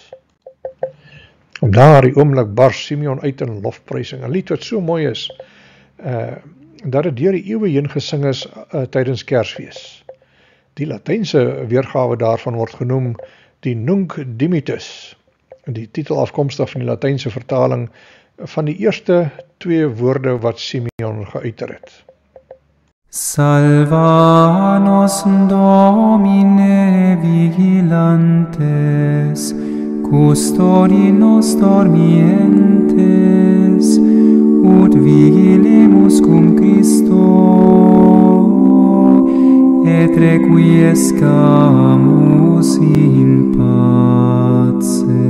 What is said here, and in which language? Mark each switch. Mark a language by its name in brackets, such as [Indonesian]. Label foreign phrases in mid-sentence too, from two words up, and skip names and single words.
[Afrikaans] Op daardie oomblik bars Simeon uit in lofprysing, 'n lied wat so mooi is, dat dit deur die eeue heen gesing is tydens Kersfees. Die Latynse weergawe daarvan word genoem die Nunc Dimittis, die titel afkomstig van die Latynse vertaling van die eerste 2 woorde wat Simeon geuiter het. [Latin] Salva nos Domine vigilantes, custodi nos dormientes, ut vigilemus cum Christo, et requiescamus in pace.